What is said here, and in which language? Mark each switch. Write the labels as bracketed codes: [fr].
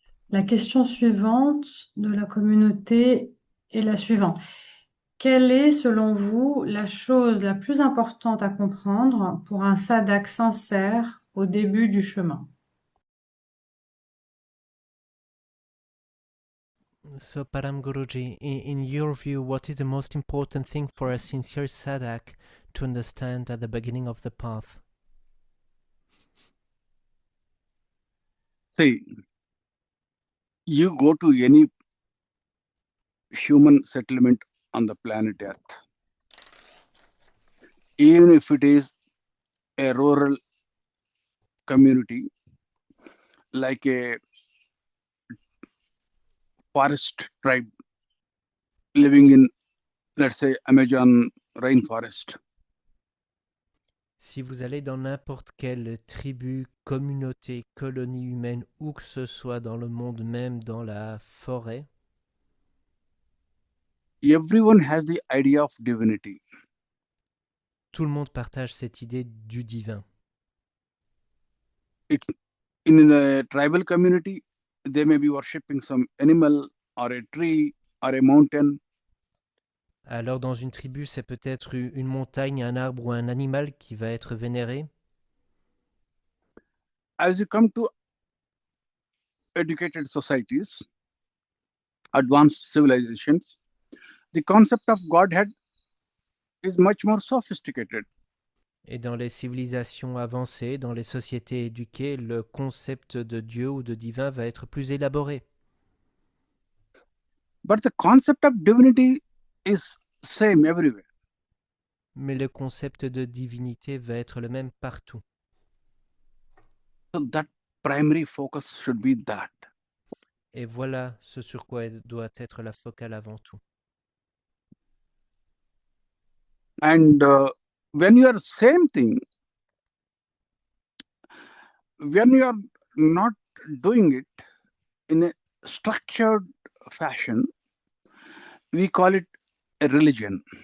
[fr] La question suivante de la communauté est la suivante. Quelle est, selon vous, la chose la plus importante à comprendre pour un sadhak sincère au début du chemin? [en] So, Param Guruji, in your view, what is the most important thing for a sincere sadhak to understand at the beginning of the path? See, you go to any human settlement on the planet Earth, even if it is a rural community, like a forest tribe living in, let's say, Amazon rainforest. [fr] Si vous allez dans n'importe quelle tribu, communauté, colonie humaine, où que ce soit dans le monde, même dans la forêt, [en] Everyone has the idea of divinity. [fr] tout le monde partage cette idée du divin. [en] It's in a tribal community, they may be worshipping some animal or a tree or a mountain. [fr] Alors dans une tribu, c'est peut-être une montagne, un arbre ou un animal qui va être vénéré. [en] As you come to educated societies, advanced civilizations, the concept of Godhead is much more sophisticated. [fr] Et dans les civilisations avancées, dans les sociétés éduquées, le concept de Dieu ou de divin va être plus élaboré. [en] But the concept of divinity is same everywhere. [fr] Mais le concept de divinité va être le même partout. [en] So that primary focus should be that. [fr] Et voilà ce sur quoi doit être la focale avant tout. [en] And when you are same thing, when you are not doing it in a structured fashion, we call it a religion.